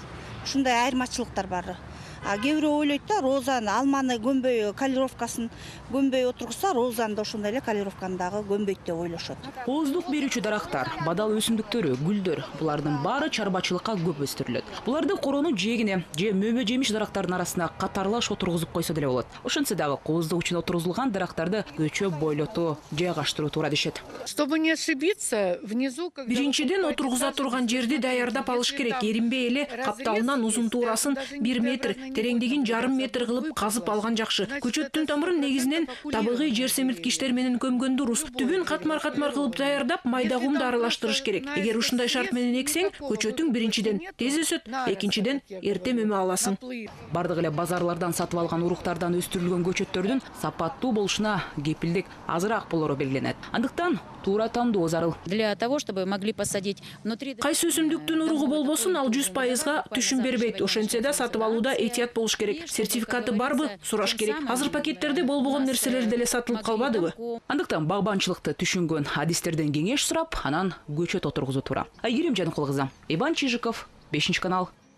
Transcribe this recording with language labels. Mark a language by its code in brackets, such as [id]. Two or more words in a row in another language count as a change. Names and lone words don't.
[ky] Ушундай айырмачылыктар бар. А кээ бирөө ойлойт да, розаны алманы көмбөй калировкасын көмбөй отургузса, розаны да ошондой эле калировканы дагы көмбөйт деп ойлошот. Ооздук берүүчү дарактар, бадал өсүмдүктөрү, гүлдөр, булардын баары чарбачылыкка көп өстүрүлөт. Буларды короонун жээгине же мөмө жемиш дарактардын арасына катарлаш отургузуп койсо деле болот. Ошентсе дагы кооздук үчүн отургузулган дарактарды көчө бойлотуу, жайгаштыруу туура дешет. [ru] Чтобы не ошибиться, внизу [ky] Биринчиден отургуза турган жерди даярдап алыш керек. Эринбей эле капталынан узун туурасын 1 метр, тереңдигин жарым метр кылып казып алган жакшы. Көчөттүн тамырын негизинен табигый жер семирткичтер менен көмгөн дурус. Түбүн катмар-катмар кылып даярдап, майда кумду аралаштырыш керек. Эгер ушундай шарт менен эксең, көчөтүң биринчиден тез өсөт, экинчиден эрте мөмө аласың. Бардык эле базарлардан сатып алган уруктардан өстүрүлгөн көчөттөрдүн сапаттуу болушуна кепилдик азыраак болору белгиленет. Андыктан туура тандоо зарыл. [ru] Для того, чтобы могли посадить внутри... [ky] Кайсы өсүмдүктүн уругу болбосун, ал 100%га түшүм бербейт. Ошентсе да сатып алууда этият болуш керек. Сертификаты барбы? Сураш керек. Азыр пакеттерде болбогон нерселер деле сатылып калбадыбы? Андыктан багбанчылыкты түшүнгөн адистерден кеңеш сурап, анан көчөт отургузуу туура. Айгерим Жаныкул кызы, Иван Чижиков, 5 канал.